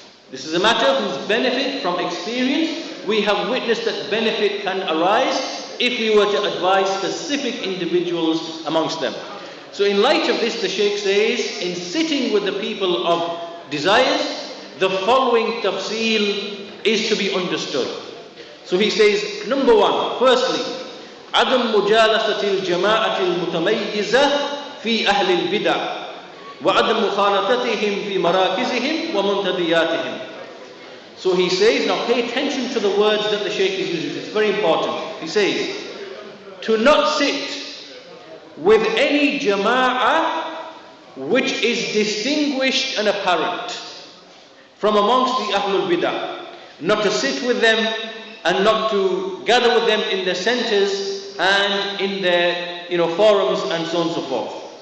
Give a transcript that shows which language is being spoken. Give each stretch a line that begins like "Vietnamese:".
English: This is a matter whose benefit from experience, we have witnessed that benefit can arise if we were to advise specific individuals amongst them. So in light of this, the Shaykh says, in sitting with the people of desires, the following tafsil is to be understood. So he says, number one, firstly,
Arabic: عدم مجالسة الجماعة المتميزة في أهل البدع وعدم مخالطتهم في مراكزهم ومنتدياتهم.
English: So he says, now pay attention to the words that the Shaykh is using. It's very important. He says, to not sit with any jama'ah which is distinguished and apparent. from amongst the Ahlul-Bid'ah, not to sit with them and not to gather with them in their centers and in their forums and so on and so forth.